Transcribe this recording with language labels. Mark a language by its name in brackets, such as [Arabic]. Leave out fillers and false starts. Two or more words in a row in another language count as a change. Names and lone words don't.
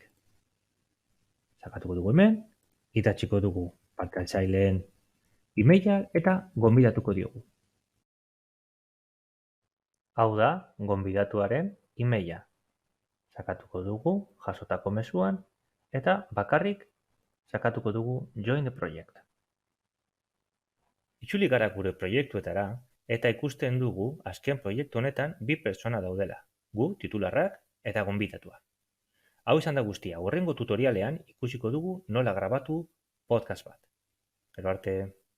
[Basque] Sakatuko dugu hemen, idatziko dugu parte-hartzaileen emaila eta gonbidatuko diogu. Hau da, gonbidatuaren emaila. Sakatuko dugu jasotako mezuan eta bakarrik sakatuko dugu [English] join the project. [Basque] Itzuli gara gure proiektuetara eta ikusten dugu azken proiektu honetan 2 pertsona daudela, gu titularrak eta gonbidatua. Hau izan da guztia, hurrengo tutorialean ikusiko dugu nola grabatu podcast bat. Gero arte.